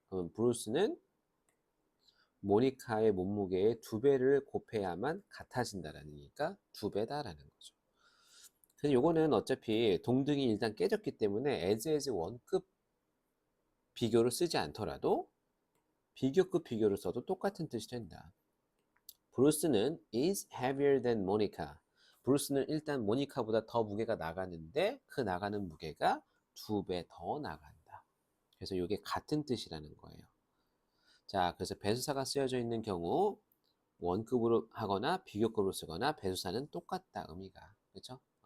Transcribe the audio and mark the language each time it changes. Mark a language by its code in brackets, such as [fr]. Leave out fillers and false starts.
[ko] 그럼 브루스는 모니카의 몸무게의 2배를 곱해야만 같아진다라는 얘기니까 2배다라는 거죠. 근데 요거는 어차피 동등이 일단 깨졌기 때문에 as 원급 비교를 쓰지 않더라도 비교급 비교를 써도 똑같은 뜻이 된다. 브루스는 [en] is heavier than Monica. [ko] 브루스는 일단 모니카보다 더 무게가 나가는데 그 나가는 무게가 2배 더 나간다. 그래서 이게 같은 뜻이라는 거예요. 자, 그래서 배수사가 쓰여져 있는 경우 원급으로 하거나 비교급으로 쓰거나 배수사는 똑같다 의미가. 그렇죠?